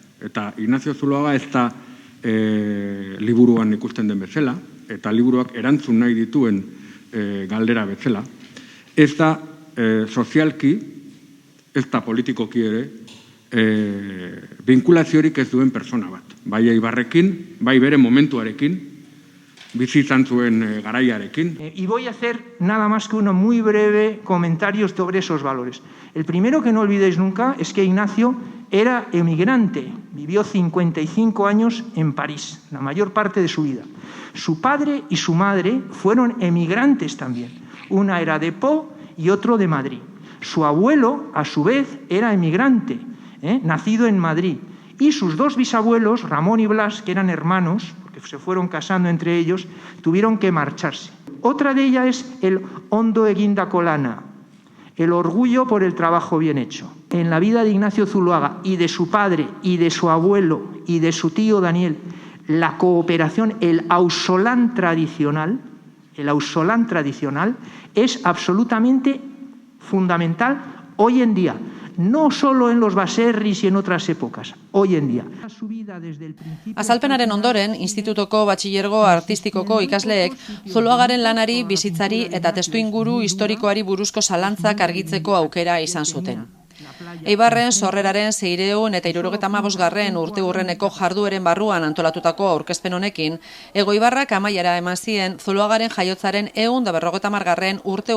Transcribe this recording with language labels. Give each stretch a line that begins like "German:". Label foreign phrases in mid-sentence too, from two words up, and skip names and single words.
Basque: Eta Ignacio Zuloaga ez da liburuan ikusten den bezala, eta liburuak erantzun nahi dituen galdera bezala, ez da sozialki, ez da politikoki ere, vinkulaziorik ez duen persona bat. Bai Eibarrekin, bai bere momentuarekin, bizi izan zuen garaiarekin.
Spanish: Y voy a hacer nada más que uno muy breve comentario sobre esos valores. El primero que no olvidéis nunca es que Ignacio era emigrante, vivió 55 años en París, la mayor parte de su vida. Su padre y su madre fueron emigrantes también. Una era de Pau y otro de Madrid. Su abuelo, a su vez, era emigrante, nacido en Madrid. Y sus dos bisabuelos, Ramón y Blas, que eran hermanos, porque se fueron casando entre ellos, tuvieron que marcharse. Otra de ellas es el
Basque: ondo egindako lana,
Spanish: el orgullo por el trabajo bien hecho. En la vida de Ignacio Zuloaga y de su padre y de su abuelo y de su tío Daniel, la cooperación, el ausolán tradicional es absolutamente fundamental hoy en día. No solo en los baserris y en otras épocas, hoy en día.
Basque: Azalpenaren ondoren, Institutoko Batxilergo Artistikoko ikasleek Zuloagaren lanari, bizitzari eta testuinguru historikoari buruzko zalantzak argitzeko aukera izan zuten. Eibarren sorreraren 600 eta 75. urteurreneko jardueren barruan antolatutako aurkezpen honekin, Hego Eibarrak amaiera eman zien Zuloagaren jaiotzaren 150.